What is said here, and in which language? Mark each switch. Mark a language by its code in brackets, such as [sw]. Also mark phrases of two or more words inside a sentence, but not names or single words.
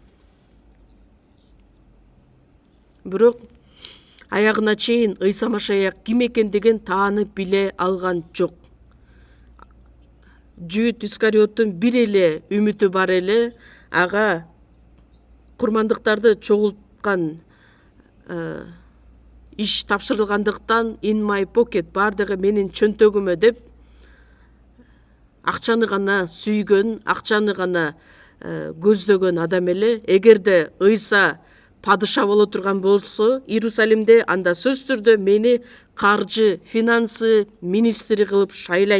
[ky] Бирок аягына чейин Ыйса Машаяк ким экендигин таанып биле алган жок. Жүйүт Искариоттун бир эле үмүтү бар эле, ага курмандыктарды чогулткан иш тапшырылгандыктан [en] in my pocket, [ky] баардыгы менин чөнтөгүмө деп, акчаны гана сүйгөн, акчаны гана көздөгөн адам эле. Эгерде Ыйса падыша боло турган болсо Иерусалимде, анда сөзсүз түрдө мени каржы, финансы министри кылып шайлайт.